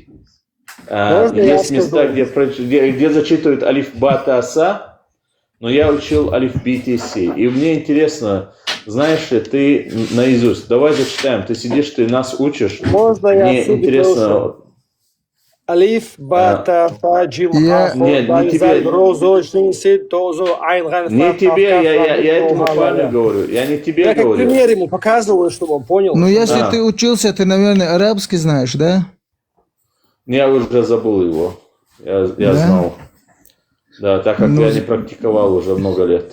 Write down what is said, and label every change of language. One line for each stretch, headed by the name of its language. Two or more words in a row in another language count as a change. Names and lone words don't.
Russian: Есть места, где зачитывают
Arabic: ألف، باء، تاء، ثاء,
Russian: но я учил
Arabic: ألف، باء، تاء، ثاء.
Russian: И мне интересно, знаешь ли ты наизусть? Давай зачитаем. Ты сидишь, ты нас учишь. Можно мне я интересно.
Arabic: ألف، باء، تاء، فاء، جيم, حاء، خاء، دال، ذال، راء، زاي، شين، سين، طاء، ظاء، عين، غين، فاء,
Russian: Не
Arabic: каф,
Russian: тебе,
Arabic: каф,
Russian: я
Arabic: лам,
Russian: этому
Arabic: ха,
Russian: парню
Arabic: ля.
Russian: говорю. Я не тебе Я как говорю. пример ему показываю, чтобы он понял. Ну, если ты учился, ты, наверное, арабский знаешь, да? Я уже забыл его. Я Да? знал. Да, так как Ну, я не практиковал уже много лет.